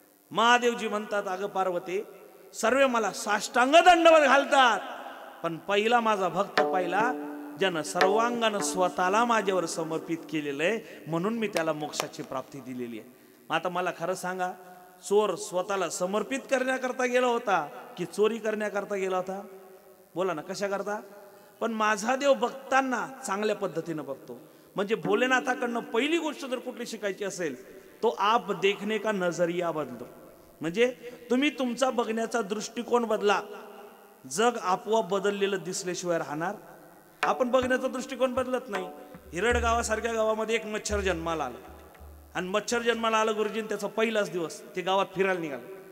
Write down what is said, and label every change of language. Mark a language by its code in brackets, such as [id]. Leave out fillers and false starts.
[mr] महादेवजी म्हणतात, अगं पार्वती, सर्व मला साष्टांग दंडवत घालतात, पण पहिला माझा भक्त पाहिला ज्यानं सर्वांगानं स्वतःला माझ्यावर समर्पित केलेलं आहे, म्हणून मी त्याला मोक्षाची प्राप्ती दिलेली आहे. आता मला खरं सांगा, चोर स्वतःला समर्पित करण्याकरता गेला होता की चोरी करण्याकरता गेला होता? बोला ना, कशा करता? पण माझा देव भक्तांना चांगल्या पद्धतीनं बघतो. म्हणजे भोलेनाथाकडनं पहिली गोष्ट जर कुठली शिकायची असेल [hi] तो आप देखने का नजरिया बदलो. [mr] म्हणजे तुम्ही तुमचा बघण्याचा दृष्टिकोन बदला. जग आपोआप बदललेलं दिसल्याशिवाय राहणार. आपण बघण्याचा दृष्टिकोन बदलत नाही. हिरड गावासारख्या गावामध्ये एक मच्छर जन्माला आलं आणि मच्छर जन्माला आलं गुरुजींनी त्याचा पहिलाच दिवस ते गावात फिरायला निघालं.